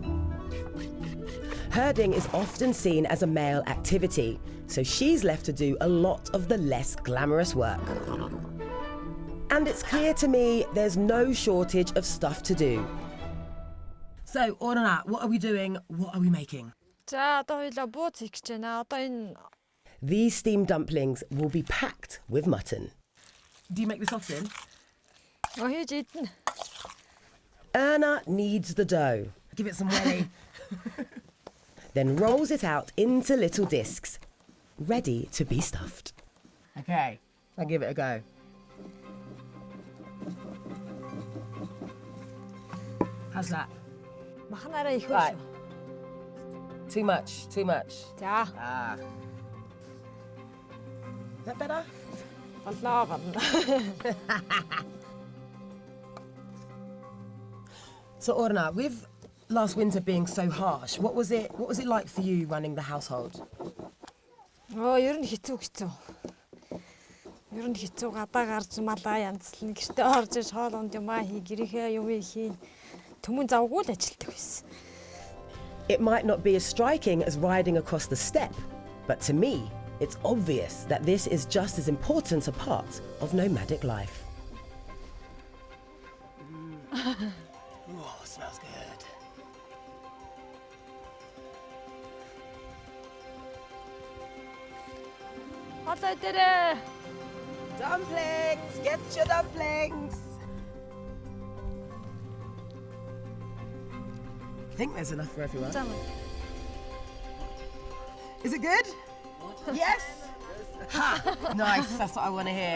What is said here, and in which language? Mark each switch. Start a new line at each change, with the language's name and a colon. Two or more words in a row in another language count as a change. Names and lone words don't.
English: Herding is often seen as a male activity, so she's left to do a lot of the less glamorous work. And it's clear to me there's no shortage of stuff to do. So, Erna, what are we doing? What are we making?
Mongolian: За одоо хоёлаа бууз хийх гэж байна. Одоо энэ
English: These steamed dumplings will be packed with mutton. Do you make this often?
Mongolian: хийж идэнэ.
English: Erna kneads the dough, Give it some welly. then rolls it out into little discs, ready to be stuffed. Okay, I'll give it a go. How's that?
Mongolian: Махнараа их
English: Right.
Mongolian: шүү.
English: Too much, too much.
Mongolian: За
English: Ah. Is that better?
Mongolian: болоо гонно.
English: So Orna, with last winter being so harsh, what was it like for you running the household?
Mongolian: Ер нь хэцүү. Ер нь хэцүү гадаа гарч малаа янзлна. Гэртээ орж иж хоол унд юмаа хий, гэрийнхээ юм хийн. Түмэн завгүй л ажилтдаг байсан.
English: It might not be as striking as riding across the steppe, but to me, it's obvious that this is just as important a part of nomadic life. Oh, smells good.
Mongolian: Хоолой дээрээ.
English: Dumplings! Get your dumplings! I think there's enough for everyone.
Mongolian: За.
English: Is it good? Yes? Ha! Nice, that's what I want to hear.